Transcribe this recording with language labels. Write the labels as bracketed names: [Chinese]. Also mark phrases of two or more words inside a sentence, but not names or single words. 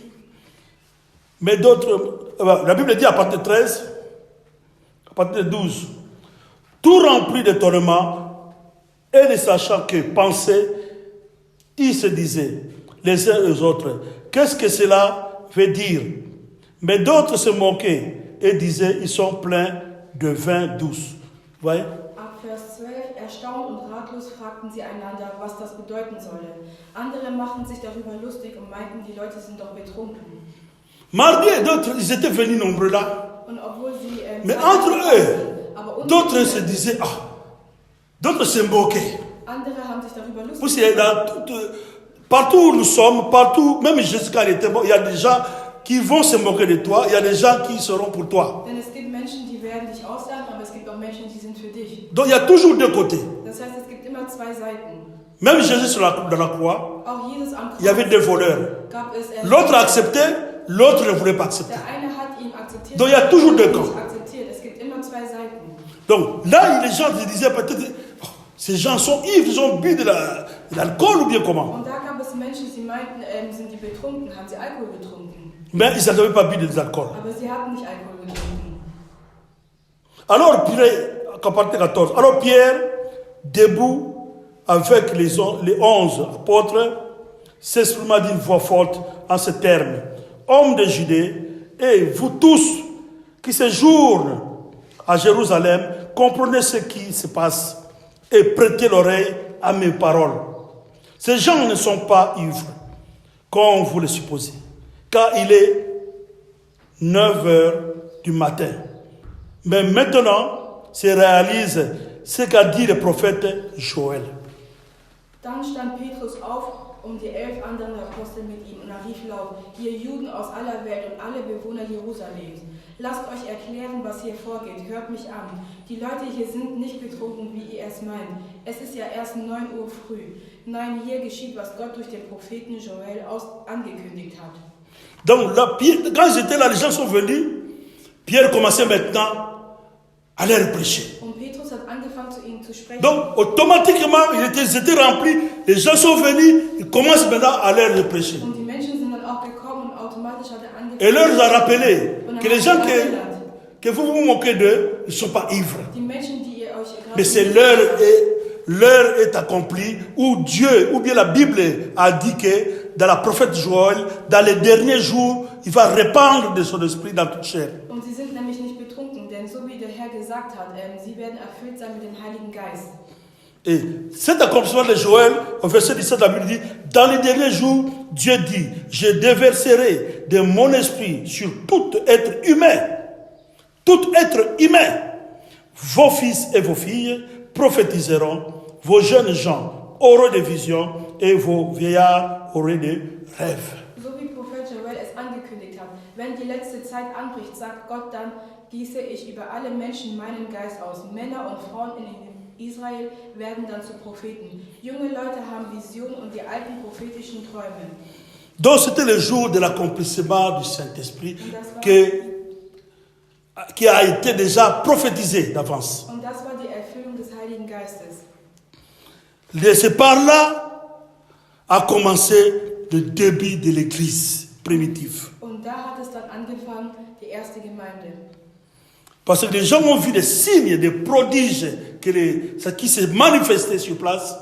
[French] Mais d'autres, la Bible dit à partir de 13, à partir de 12, tout rempli d'étonnement et ne sachant que penser, ils se disaient les uns aux autres, qu'est-ce que cela veut dire? Mais d'autres se moquaient et disaient, ils sont pleins de vin douce. Vous voyez? [German] Ab Vers 12, erstaunt und ratlos fragten sie einander, was das bedeuten solle. Andere machten sich darüber lustig und meinten, die Leute sind doch betrunken. [French] Mardi et d'autres, ils étaient venus nombreux là. [German] Und obwohl sie [French] Mais entre eux, [German] aber [French] d'autres se disaient, d'autres se moquaient. [German] andere haben sich darüber lustig [French] Parce que partout où nous sommes, partout, même jusqu'à l'été, il y a des gens qui vont se moquer de toi, il y a des gens qui seront pour toi. [German] Denn es gibt Menschen, die werden dich auslachen, aber es gibt auch Menschen, die sind für dich. [French] Donc il y a toujours deux côtés. [German] Das heißt, es gibt immer zwei Seiten. [French] Même Jésus dans la croix, [German] Auch Jesus am [French] il y avait [German] Kreuz [French] deux voleurs. [German] gab es [French] L'autre a accepté, l'autre ne voulait pas accepter. [German] der eine hat ihn akzeptiert, [French] Donc il y a toujours deux [German] der [French] camps. [German] andere nicht akzeptiert. Es gibt immer zwei Seiten. [French] Donc là, les gens se disaient peut-être, ces gens sont ivres, ils ont bu de l'alcool ou bien comment. [German] Und da gab es Menschen, sie meinten, sind die betrunken, haben sie Alkohol getrunken. [French] Mais ils n'avaient pas bu de l'alcool. [German] Aber sie hatten nicht Alkohol getrunken. [French] Alors, Pierre, 14. Alors Pierre, debout avec les 11 apôtres, s'exprima d'une voix forte en ces termes. Hommes de Judée, et vous tous qui séjournent à Jérusalem, comprenez ce qui se passe et prêtez l'oreille à mes paroles. Ces gens ne sont pas ivres, comme vous le supposez, car il est 9 heures du matin. Mais maintenant se réalise ce qu'a dit le prophète Joël. [German] Dann stand Petrus auf, die 11 anderen Apostel mit ihm, und er rief laut, ihr Juden aus aller Welt und alle Bewohner Jerusalems, lasst euch erklären, was hier vorgeht, hört mich an. Die Leute hier sind nicht betrunken, wie ihr es meint. Es ist ja erst 9 Uhr früh. Nein, hier geschieht, was Gott durch den Propheten Joël angekündigt hat. [French] Donc là, Pierre, quand j'étais là, les gens sont venus, Pierre commençait maintenant à leur prêcher. [German] Und Petrus hat angefangen, zu ihnen zu sprechen. [French] Donc, automatiquement, ils étaient remplis. Les gens sont venus, ils commencent maintenant à leur prêcher. [German] Und die Menschen sind dann auch gekommen und automatisch hat er angefangen. [French] Et leur a rappelé que les gens que vous vous moquez d'eux ne sont pas ivres. [German] Die Menschen, die ihr euch [French] Mais c'est l'heure est accomplie où Dieu, ou bien la Bible a dit que dans la prophète Joël, dans les derniers jours, il va répandre de son esprit dans toute chair. [German] Und sie sind nämlich nicht betrunken, denn so wie der Herr gesagt hat, sie werden erfüllt sein mit dem Heiligen Geist. [French] Et cet accomplissement de Joël, au verset 17, la Bible dit, dans les derniers jours, Dieu dit, je déverserai de mon esprit sur tout être humain. Tout être humain. Vos fils et vos filles prophétiseront, vos jeunes gens auront des visions et vos vieillards auront des rêves. [German] So wie Prophet Joel es angekündigt hat, wenn die letzte Zeit anbricht, sagt Gott dann, gieße ich über alle Menschen meinen Geist aus. Männer und Frauen in Israel werden dann zu Propheten. Junge Leute haben Visionen und die alten prophetischen Träume. [French] Donc c'était le jour de l'accomplissement du Saint-Esprit qui a été déjà prophétisé d'avance. [German] Und das war die Erfüllung des Heiligen Geistes. [French] C'est par là a commencé le début de l'Église primitive. [German] Und da hat es dann angefangen, die erste Gemeinde. [French] Parce que les gens ont vu des signes, des prodiges qui se manifestaient sur place.